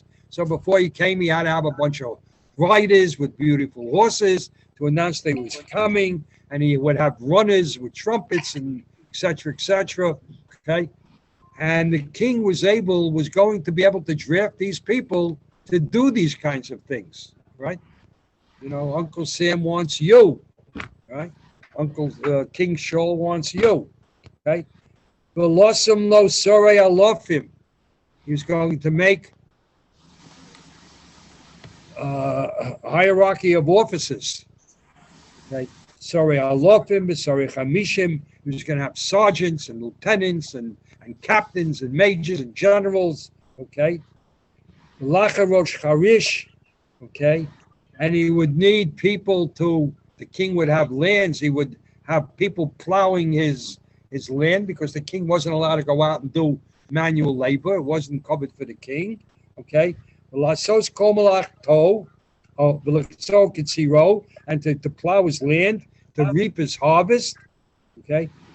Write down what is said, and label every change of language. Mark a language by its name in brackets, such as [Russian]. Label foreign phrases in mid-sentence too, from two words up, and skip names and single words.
[English] So before he came, he had to have a bunch of riders with beautiful horses to announce that he was coming, and he would have runners with trumpets and et cetera, okay? And the king was going to be able to draft these people to do these kinds of things, right? Uncle Sam wants you, right? Uncle King Shaul wants you, okay? [Hebrew] ולשום לו שרי אלפים. [English] He was going to make a hierarchy of officers, okay? [Hebrew] שרי אלפים, שרי חמישים. [English] He was going to have sergeants and lieutenants and captains and majors and generals, okay? [Hebrew] ולחרש חרישו, [English] okay? And he would need people the king would have lands. He would have people plowing his land because the king wasn't allowed to go out and do manual labor. It wasn't covered for the king, okay? And to plow his land, to reap his harvest, okay?